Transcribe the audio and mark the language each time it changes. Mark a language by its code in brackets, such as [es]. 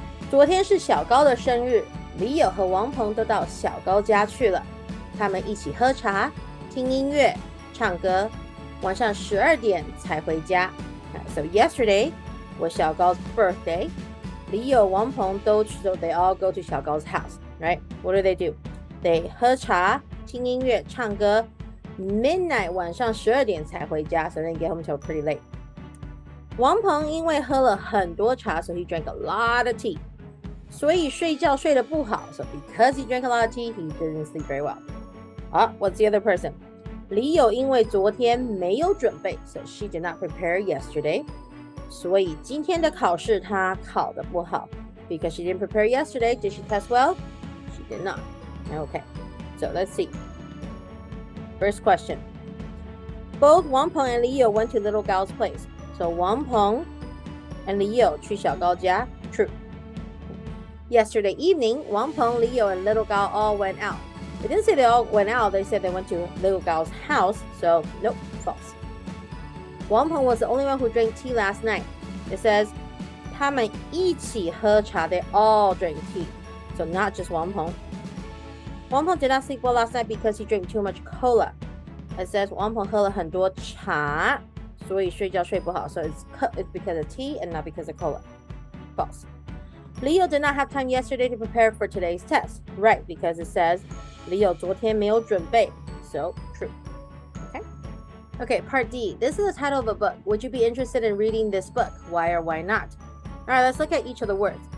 [zh] 昨天是小高的生日，李友和王鹏都到小高家去了。他们一起喝茶、听音乐、唱歌，晚上12点才回家。 [en] So yesterday was 小高's birthday. [zh] 李友、王鹏都去 [en] so they all go to 小高's house, right? What do? [zh] They 喝茶、听音乐、唱歌。 [en] Midnight [zh] 晚上12点才回家 [en] so they get home till pretty late. [zh] 王鹏因为喝了很多茶 [en] so he drank a lot of tea. [zh] 所以睡觉睡得不好 [en] so because he drank a lot of tea, he didn't sleep very well. What's the other person? [zh] 李友因为昨天没有准备 [en] so she did not prepare yesterday. [zh] 所以今天的考试她考得不好 [en] because she didn't prepare yesterday. Did she test well? She did not. Okay, so let's see. First question. Both Wang Peng and Li You went to little Gao's place. So Wang Peng and Li You [zh] 去小高家 [en] True. Yesterday evening, Wang Peng, Li You, and little Gao all went out. They didn't say they all went out. They said they went to little Gao's house. So nope, false. Wang Peng was the only one who drank tea last night. It says [zh] 他们一起喝茶 [en] They all drank tea. So not just Wang Peng. Wang Peng did not sleep well last night because he drank too much cola. It says Wang Peng [zh] 喝了很多茶，所以睡觉睡不好。 [en] So it's because of tea and not because of cola. False. Leo did not have time yesterday to prepare for today's test. Right, because it says Leo [zh] 昨天没有准备. [en] So true. Okay, part D. This is the title of a book. Would you be interested in reading this book? Why or why not? All right, let's look at each of the words.